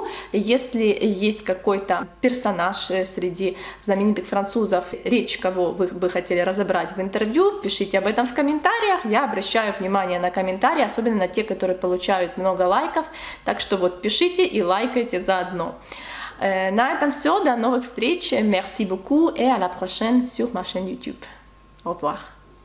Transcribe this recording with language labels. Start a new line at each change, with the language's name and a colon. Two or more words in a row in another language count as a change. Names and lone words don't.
Russian: Если есть какой-то персонаж среди знаменитых французов, речь кого вы бы хотели разобрать в интервью, пишите об этом в комментариях. Я обращаю внимание на комментарии, особенно на те, которые получают много лайков. Так что вот пишите и лайкайте заодно. На этом все, до новых встреч,
French: merci beaucoup et à la prochaine sur ma chaîne YouTube. Au revoir.